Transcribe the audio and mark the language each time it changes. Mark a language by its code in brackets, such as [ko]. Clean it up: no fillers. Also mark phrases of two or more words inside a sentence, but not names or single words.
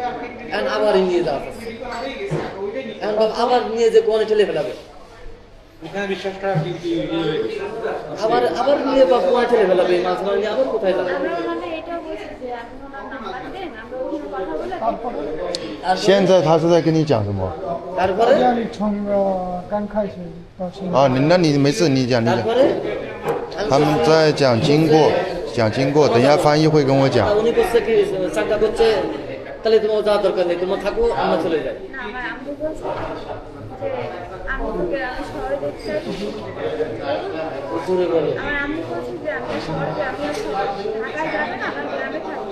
[bn] এখন আবার নিয়ে যাওয়া হচ্ছে, এখন আবার নিয়ে যে কোয়ানে ঠেলে ফেলাবে, বিশ্বাসটা আবার আবার নিয়ে বা কোয়ানে ঠেলে ফেলাবে, মাল সামান নিয়ে আবার কোথায় যাবে। আমরা ওনাদের এটাও বলছি যে আপনি ওনার নাম্বার দেন, আমরা ওখানে কথা বলে তারপরে- [zh] 现在他是在跟你讲什么？ [bn] তারপরে [zh] 让你从刚开始到现在啊，那你没事，你讲你讲。 [bn] তারপরে [zh] 他们在讲经过，等一下翻译会跟我讲。 [bn] উনি করছে কি চাঙ্গা করছে, তাহলে তোমার যাওয়ার দরকার নেই, তোমরা থাকো আমরা চলে যাই। না, আমার আম্মু বলছে যে আমি শহরে দেখতে চাই। জোরে বলো। আমার আম্মু বলছে যে আমি শহরে আমি আর ঢাকায় যাবে না, আমার গ্রামে থাকবো।